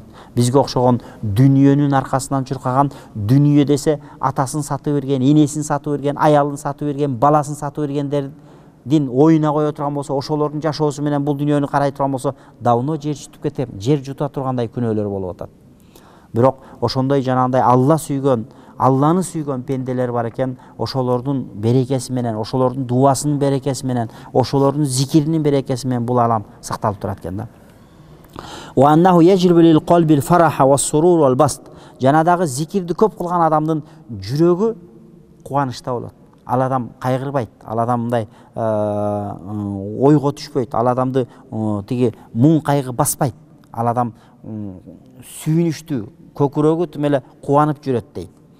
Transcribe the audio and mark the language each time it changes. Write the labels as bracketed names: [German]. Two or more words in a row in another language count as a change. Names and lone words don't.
[Kyrgyz] Бизге окшогон дүйнөнүн аркасынан чуркаган, дүйнө десе атасын сатып берген, энесин сатып берген, аялын сатып берген, баласын сатып бергендердин оюна кое турган болсо, ошолордун жашоосу менен бул дүйнөнү карай турган болсо, давно жер жутуп кетем, жер жута тургандай күнөөлөр болуп атат. Бирок ошондой жанагындай Алла сүйгөн, Алланы сүйгөн пенделер бар экен, ошолордун берекеси менен, ошолордун дуасынын берекеси менен, ошолордун зикиринин берекеси менен бул алам сакталып турат экен да. [Arabic] وأنه يجلب للقلب الفرح والسرور والبسط. [Kyrgyz] Жанадагы зикирди көп кылган адамдын жүрөгү кубанычта болот. ал адам кайгырбайт, ал адам мындай ойго түшпөйт, ал адамды тиги муң кайгы баспайт, ал адам сүйүнүчтүү, көкүрөгү тим эле кубанып жүрөт дейт.